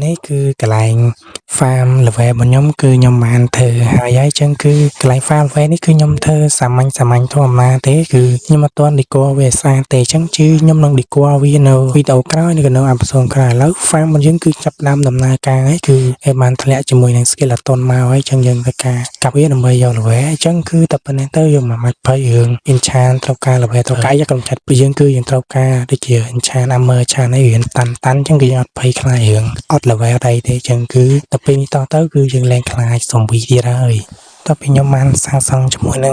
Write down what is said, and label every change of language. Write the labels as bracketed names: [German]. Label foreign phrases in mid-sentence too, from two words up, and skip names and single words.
[Khmer] កន្លែង farm ល្វែរបស់ខ្ញុំគឺខ្ញុំបានធ្វើហើយចឹងគឺកន្លែង farm ល្វែនេះគឺខ្ញុំធ្វើសាមញ្ញធម្មតាទេគឺខ្ញុំអត់ទាន់ decor វាស្អាតទេចឹងគឺខ្ញុំនឹង decor វានៅវីដេអូក្រោយនៅក្នុងអេពីសូតក្រោយឥឡូវ farm របស់យើងគឺចាប់ផ្ដើមដំណើរការហើយគឺ គេបានធ្លាក់ជាមួយនឹង skeleton មកហើយចឹងយើងធ្វើការកាប់វាដើម្បីយកល្វែចឹងគឺតែប៉ុណ្ណេះទៅយើងមិនបាច់ភ័យរឿង enchant ត្រូវការល្វែត្រូវការយកកំចាត់ពីយើងគឺយើងត្រូវការដូចជា [English] enchant armor enchant [Khmer] អី រៀនតាន់ចឹងគឺយើងអត់ភ័យខ្លាចរឿងអត់ល្វែអីទេចឹងគឺតែពេលនេះតទៅគឺយើងលែងខ្លាច zombie ទៀតហើយតទៅខ្ញុំបានសាងសង់ជាមួយនឹង